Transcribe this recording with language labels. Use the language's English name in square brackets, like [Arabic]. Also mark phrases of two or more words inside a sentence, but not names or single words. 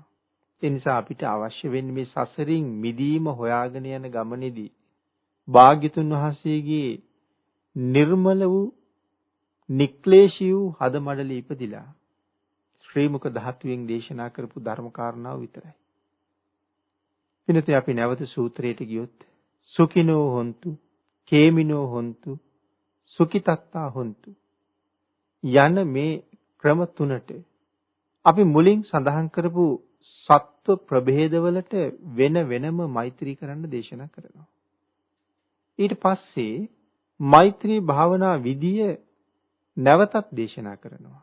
[Sinhala] ඒ නිසා අපිට අවශ්‍ය වෙන්නේ මේ සසරින් මිදීම හොයාගෙන යන ගමනේදී භාග්‍යතුන් වහන්සේගේ නිර්මල වූ නික්ලේශී වූ හදමඩලේ ඉපදිලා ශ්‍රී මුක ධාතුවෙන් දේශනා කරපු ධර්ම කාරණාව විතරයි. පින්නතේ අපි නැවත සූත්‍රයට ගියොත් [Pali] සුඛිනෝ හොන්තු, කේමිනෝ හොන්තු, සුඛිතත්තා හොන්තු [Sinhala] යන මේ ක්‍රම තුනට අපි මුලින් සඳහන් කරපු සත්ව ප්‍රභේදවලට වෙන වෙනම මෛත්‍රී කරන්න දේශනා කරනවා. ඊට පස්සේ මෛත්‍රී භාවනා විදිය නැවතත් දේශනා කරනවා.